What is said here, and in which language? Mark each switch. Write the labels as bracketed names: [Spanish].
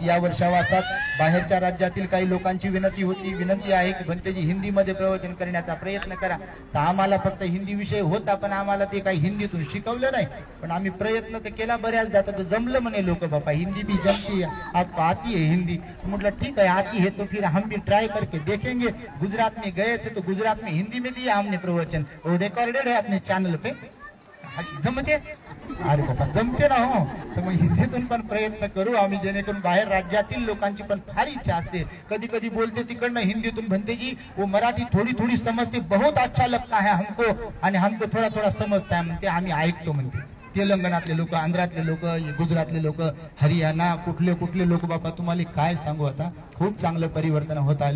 [Marathi] या वर्षावासात बाहेरच्या राज्यातील काही लोकांची विनंती आहे की भंतेजी हिंदीमध्ये प्रवचन करण्याचा प्रयत्न करा. तर आम्हाला फक्त हिंदी विषय होता, पण आम्हाला ते काही हिंदीतून शिकवलं नाही. पण आम्ही प्रयत्न तर केला बऱ्याचदा, तर जमलं म्हणे लोक, बापा [Hindi] हिंदी भी जमती है, आपको आती है हिंदी. म्हटलं ठीक है, आती है तो फिर हम भी ट्राई करके देखेंगे. गुजरात में गए थे तो गुजरात में हिंदी में दिया हमने प्रवचन, वो रिकॉर्डेड है अपने चॅनल पे. [Marathi] जमते, अरे बाबा जमते ना हो. तर मग हिंदीतून पण प्रयत्न करू आम्ही, जेणेकरून बाहेर राज्यातील लोकांची पण फार इच्छा असते. कधी कधी बोलते तिकडनं हिंदीतून बनते जी वो मराठी थोडी थोडी समजते, [Hindi] बहुत अच्छा लगता है हमको, [Marathi] आणि हमको थोडा थोडा समजता है म्हणते, आम्ही ऐकतो म्हणते. तेलंगणातले लोक, आंध्रातले लोक, गुजरातले लोक, हरियाणा, कुठले कुठले लोक, बाबा तुम्हाला काय सांगू, आता खूप चांगलं परिवर्तन होत आहे.